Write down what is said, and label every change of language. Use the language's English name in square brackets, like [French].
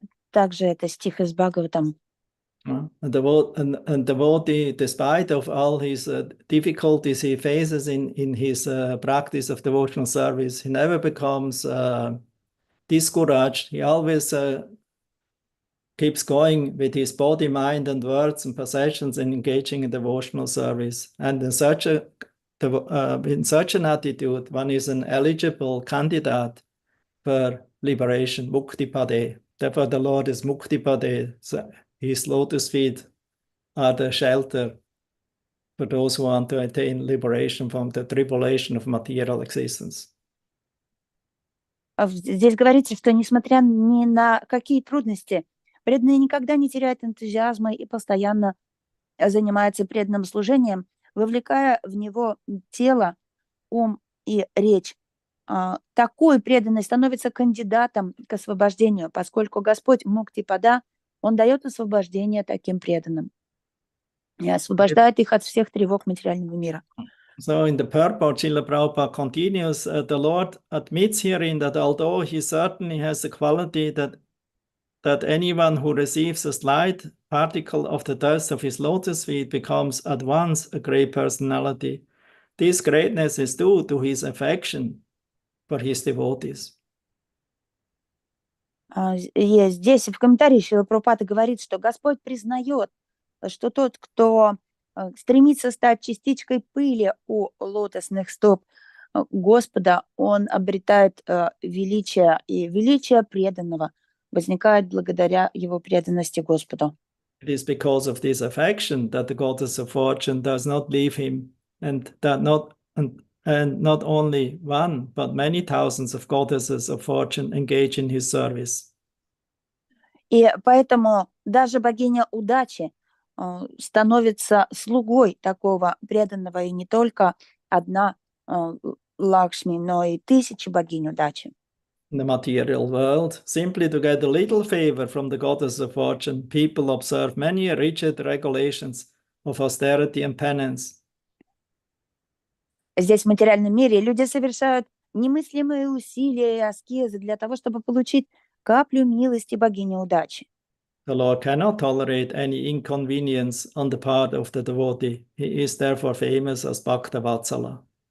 [Russian] Также это стих из Бхагаватам. [English] And devotee, despite of all his difficulties he faces in his practice of devotional service, he never becomes discouraged. He always keeps going with his body, mind, and words and possessions and engaging in devotional service. And in such a in such an attitude, one is an eligible candidate for liberation, mukti pade. Therefore, the Lord is mukti pade. So his lotus feet are the shelter for those who want to attain liberation from the tribulation of material existence. [Russian] Здесь говорится, что несмотря ни на какие трудности, преданный никогда не теряет энтузиазма и постоянно занимается преданным служением, вовлекая в него тело, ум и речь. Такой преданный становится кандидатом к освобождению, поскольку Господь Муктипада, Он дает освобождение таким преданным и освобождает их от всех тревог материального мира. [English] So in the purport, Srila Prabhupada continues, the Lord admits herein that although he certainly has the quality that anyone who receives a slight particle of the dust of his lotus feet becomes at once a great personality, this greatness is due to his affection for his devotees. [Russian] Здесь в комментарии Шрила Прабхупада говорит, что Господь признает, что тот, кто стремится стать частичкой пыли у лотосных стоп Господа, он обретает величие, и величие преданного возникает благодаря его преданности Господу. [English] It is because of this affection that the goddess of fortune does not leave him, and that not only one, but many thousands of goddesses of fortune engage in his service. [Russian] И поэтому даже богиня удачи становится слугой такого преданного, и не только одна Лакшми, но и тысячи богинь удачи. [English] In the material world, simply to get a little favor from the goddess of fortune, people observe many rigid regulations of austerity and penance. [Russian] Здесь в материальном мире люди совершают немыслимые усилия и аскезы для того, чтобы получить каплю милости богини удачи. [English] The Lord cannot tolerate any inconvenience on the part of the devotee. He is therefore famous as Bhakta Vatsala.